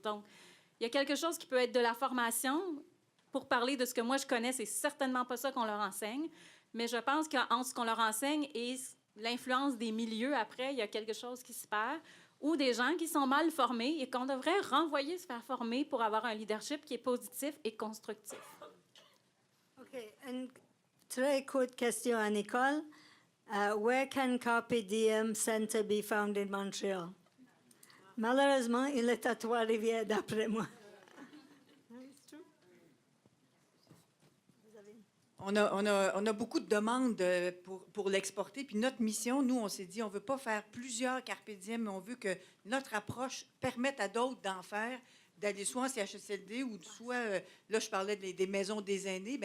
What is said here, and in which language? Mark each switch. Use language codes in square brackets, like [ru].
[fr] Donc, il y a quelque chose qui peut être de la formation. Pour parler de ce que moi je connais, c'est certainement pas ça qu'on leur enseigne, mais je pense qu'entre ce qu'on leur enseigne et l'influence des milieux, après, il y a quelque chose qui se perd, ou des gens qui sont mal formés et qu'on devrait renvoyer se faire former pour avoir un leadership qui est positif et constructif. OK. Une très courte question à Nicole. [en] Where can Carpe Diem Center be found in Montreal? [fr] Malheureusement, il est à Trois-Rivières, d'après moi. On a beaucoup de demandes pour l'exporter. Puis notre mission, nous, on s'est dit, on ne veut pas faire plusieurs Carpe Diem, mais on veut que notre approche permette à d'autres d'en faire, d'aller soit en CHSLD ou soit, là, je parlais des maisons des aînés.